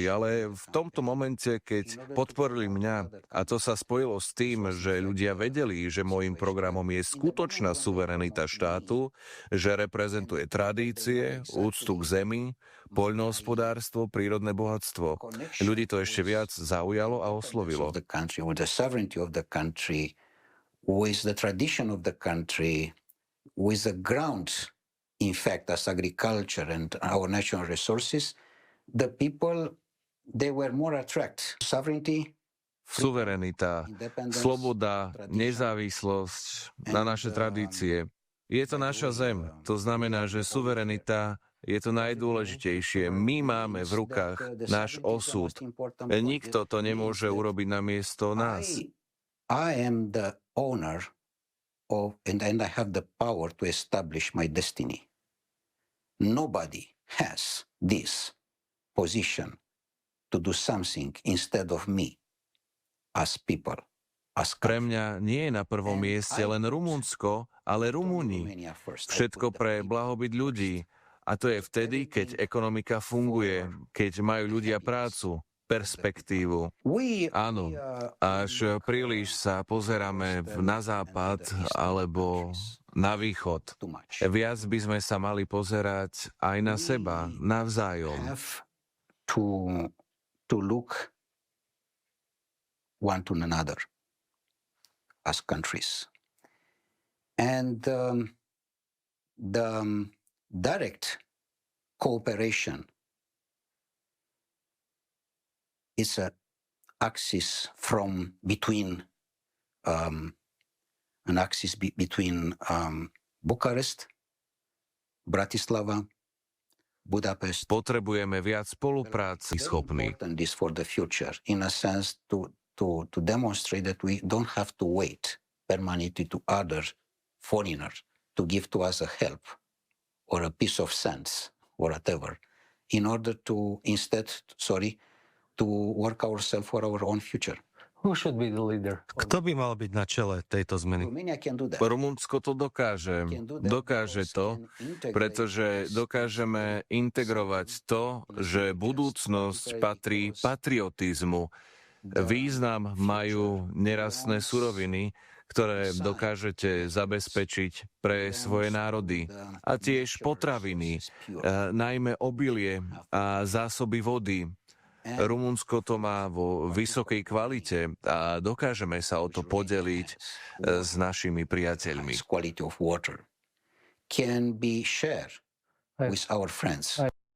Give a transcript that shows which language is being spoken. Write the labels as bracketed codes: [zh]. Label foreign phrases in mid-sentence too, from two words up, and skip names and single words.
[sk] Ale v tomto momente, keď podporili mňa, a to sa spojilo s tým, že ľudia vedeli, že môjim programom je skutočná suverenita štátu, že reprezentuje tradície, úctu k zemi, poľnohospodárstvo, prírodné bohatstvo. Ľudí to ešte viac zaujalo a oslovilo. [en] With the ground, in fact, as agriculture and our natural resources, the people, they were more attracted. Sovereignty, [sk] suverenita, sloboda, nezávislosť na naše tradície. Je to naša zem. To znamená, že suverenita je to najdôležitejšie. My máme v rukách náš osud. Nikto to nemôže urobiť namiesto nás. [en] I am the owner and I have the power to establish my destiny. Nobody has this position to do something instead of me as people, [sk] Pre mňa nie je na prvom mieste len Rumunsko, ale Rumúni. Všetko pre blahobyt ľudí. A to je vtedy, keď ekonomika funguje, keď majú ľudia prácu, perspektívu. Áno, až príliš sa pozeráme na západ alebo na východ. Viac by sme sa mali pozerať aj na seba, navzájom. [en] To look one to another as countries. And the direct cooperation is an axis between Bucharest, Bratislava, Budapest. [sk] Potrebujeme viac spolupráci schopných. [en] This for the future, in a sense, to demonstrate that we don't have to wait permanently to other foreigners to give to us a help or a piece of sense or whatever, in order to instead, to work ourselves for our own future. Who should be the leader? [sk] Kto by mal byť na čele tejto zmeny? Rumunsko to dokáže. Dokáže to, pretože dokážeme integrovať to, že budúcnosť patrí patriotizmu. Význam majú nerastné suroviny, ktoré dokážete zabezpečiť pre svoje národy. A tiež potraviny, najmä obilie a zásoby vody. Rumunsko to má vo vysokej kvalite a dokážeme sa o to podeliť s našimi priateľmi. [en] Quality of water can be shared with our friends.